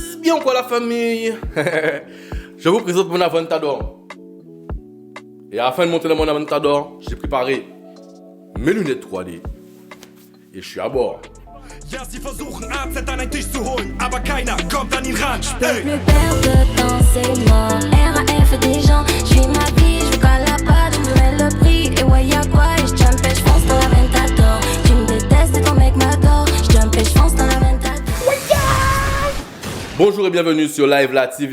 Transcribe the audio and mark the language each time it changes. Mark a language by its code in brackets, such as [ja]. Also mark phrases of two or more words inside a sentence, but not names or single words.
[fr] Et encore la famille. Je vous présente mon Aventador. Et afin de monter dans mon Aventador, j'ai préparé mes lunettes 3D. Et je suis à bord. [de] Ja, sie versuchen AZ an einen Tisch zu holen, aber keiner kommt an ihn ran. [fr] Je peux plus perdre de temps, c'est mort. RAF des gens, je vis ma vie, je colle la pâte, je mets le prix. Et ouais, y'a quoi? Et je jump et je fonce dans la Ventador. Tu me détestes et ton mec m'adore. Je jump et je fonce dans la Ventador. Bonjour et bienvenue sur Live La TV.